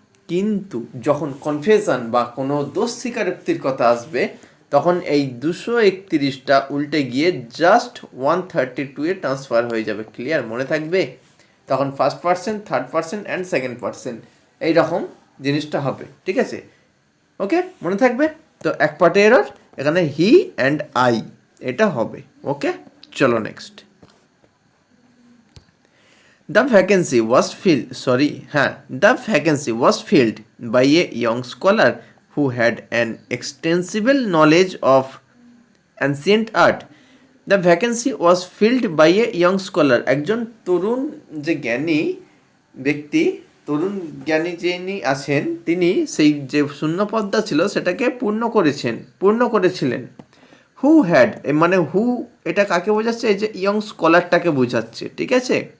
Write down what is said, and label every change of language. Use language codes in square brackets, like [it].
[bn] কিন্তু যখন কনফেশন বা কোনো দোষ স্বীকারোক্তির কথা আসবে, তখন এই 231টা উল্টে গিয়ে জাস্ট 132 ট্রান্সফার হয়ে যাবে। ক্লিয়ার? মনে থাকবে। তখন first percent, third percent and second percent, এইরকম জিনিসটা হবে, ঠিক আছে। ওকে, মনে থাকবে। তো এক পার্টে এরর, এখানে হি অ্যান্ড আই, এটা হবে। ওকে, চলো next. [en] The vacancy was filled, the vacancy was filled by a young scholar who had an extensive knowledge of ancient art. The vacancy was filled by a young scholar. [bn] একজন তরুণ যে জ্ঞানী ব্যক্তি, তরুণ জ্ঞানী যিনি আছেন, তিনি সেই যে শূন্যপদটা ছিল সেটাকে পূর্ণ করেছিলেন। [en] who had, [bn] মানে হু এটা কাকে বোঝাচ্ছে? এই যে ইয়ং স্কলারটাকে বোঝাচ্ছে, ঠিক আছে।